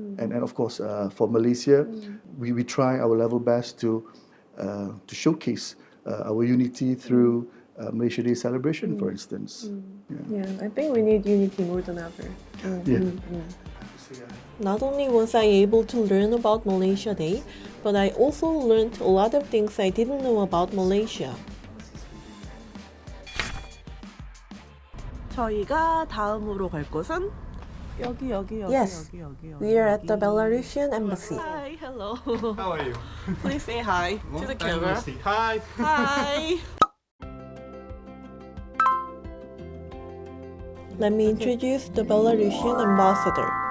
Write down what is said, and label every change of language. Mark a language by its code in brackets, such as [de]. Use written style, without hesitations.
[en] And of course, for Malaysia, we try our level best to showcase our unity through Malaysia Day celebration, for instance. Yeah, I think we need unity more than ever. Not only was I able to learn about Malaysia Day, but I also learned a lot of things I didn't know about Malaysia. [ko] 저희가 다음으로 갈 곳은 여기. [en] Yes, we are at the Belarusian embassy. Hi, hello. How are you? Please say hi to the camera. Hi. Hi. Let me introduce the Belarusian ambassador.